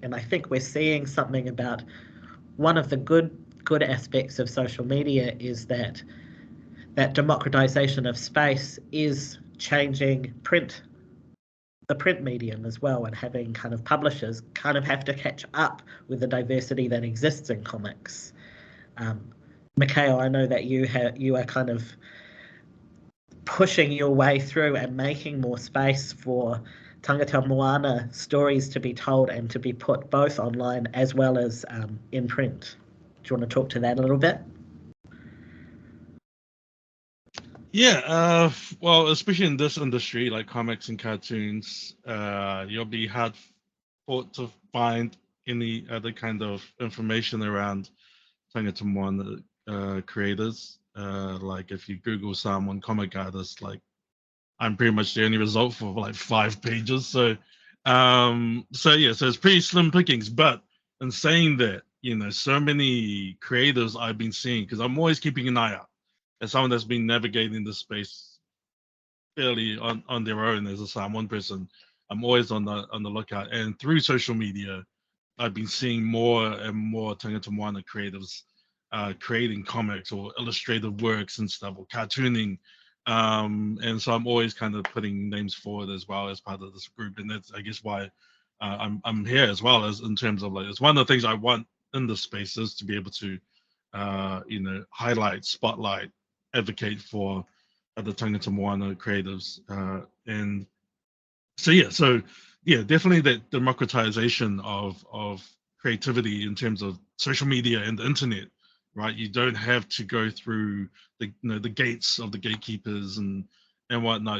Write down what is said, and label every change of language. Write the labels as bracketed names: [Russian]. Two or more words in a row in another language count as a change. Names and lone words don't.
[English] And I think we're seeing something about one of the good aspects of social media is that democratization of space is changing the print medium as well, and having kind of publishers kind of have to catch up with the diversity that exists in comics. Michel, I know that you are kind of pushing your way through and making more space for [Māori] tangata moana [English] stories to be told and to be put both online as well as in print. Do you want to talk to that a little bit? Yeah, well, especially in this industry, like comics and cartoons, you'll be hard fought to find any other kind of information around [Māori] tangata moana [English] creators. Like if you Google Samoan comic artist, like I'm pretty much the only result for like 5 pages. So it's pretty slim pickings. But in saying that, so many creators I've been seeing, because I'm always keeping an eye out as someone that's been navigating this space fairly on their own as a Samoan person. I'm always on the lookout, and through social media, I've been seeing more and more [Māori] tangata moana [English] creatives creating comics or illustrative works and stuff, or cartooning. And so I'm always kind of putting names forward as well as part of this group, and that's I guess why I'm here as well, as in terms of like it's one of the things I want in the spaces to be able to highlight, spotlight, advocate for the [Māori] tangata moana [English] creatives, and so definitely that democratization of creativity in terms of social media and the internet, right? You don't have to go through the gates of the gatekeepers and whatnot.